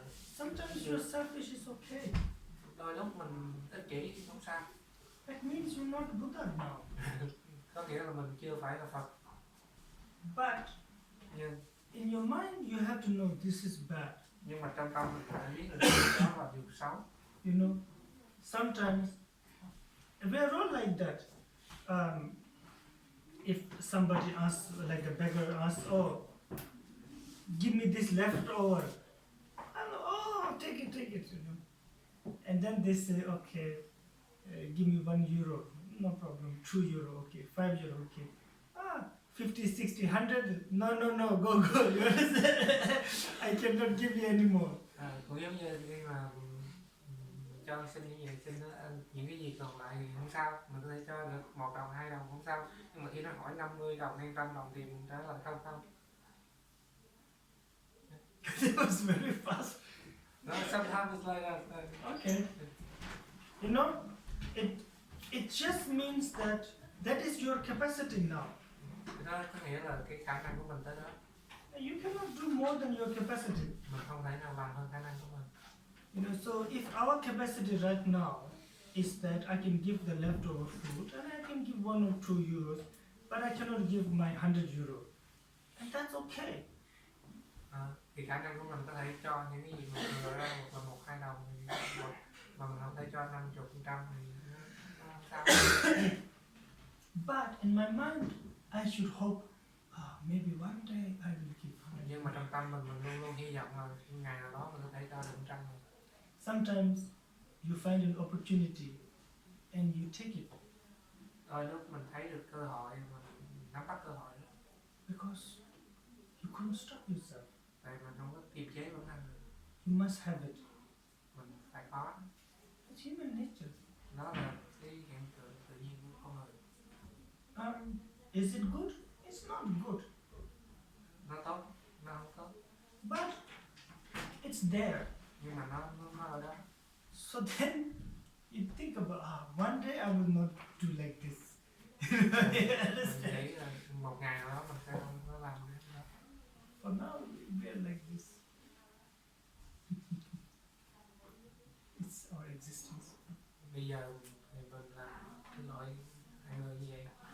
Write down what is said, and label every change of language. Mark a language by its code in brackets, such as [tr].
[en] sometimes you're selfish, it's okay. [vi] Đôi lúc mình ích kỷ thì không sao. [en] That means you're not Buddha now. [vi] Có nghĩa là mình chưa phải là Phật. [en] But in your mind you have to know this is bad. [vi] Nhưng mà trong tâm mình phải biết là đó là điều xấu. [en] You know, sometimes we are all like that. If somebody asks, like a beggar asks, oh, give me this leftover, and take it, you know. And then they say, okay, give me €1, no problem, €2, okay, €5, okay. 50, 60, 100, no, go, you understand? I cannot give you anymore. [vi] Cũng giống như khi mà cho xin những gì xin những cái gì còn lại thì không sao, mình có thể cho được 1 đồng 2 đồng không sao, nhưng mà khi nó hỏi 50 đồng hay 100 đồng thì mình trả lời không. [en] It was very fast. No, sometimes it's like that. Okay. You know, it just means that is your capacity now. [vi] Đó có nghĩa là cái khả năng của mình tới đó. [en] You cannot do more than your capacity. [vi] Mình không thể nào làm hơn khả năng của mình. [en] You know, so if our capacity right now is that I can give the leftover food and I can give €1 or €2, but I cannot give my €100, and that's okay. [vi] Thì khả năng của mình có thể cho những cái gì mình vừa ra một là 1-2 đồng mà mình không thể cho 50% thì nó không sao. [en] But in my mind, I should hope, maybe one day I will give 100. [vi] Nhưng mà trong tâm mình luôn luôn hy vọng là ngày nào đó mình có thể cho được 100. [en] Sometimes you find an opportunity and you take it. [vi] Đôi lúc mình thấy được cơ hội mà nắm bắt cơ hội đó. [en] Because you couldn't stop yourself. [vi] Tại mình không có kiềm chế bản thân được. [en] You must have it. [vi] Mình phải có. [en] It's human nature. [vi] Đó là cái hiện tượng tự nhiên của con người. [en] Is it good? It's not good. [vi] Nó tốt, nó không tốt. [en] But it's there. [vi] Nhưng mà nó ở đó. [en] So then you think about, one day I will not do like this. [vi] Mình nghĩ là một ngày nào đó mình sẽ không có làm cái đó. [en] For now we are like this. It's our existence. [vi] Bây giờ thì mình là cái loại hai người như vậy.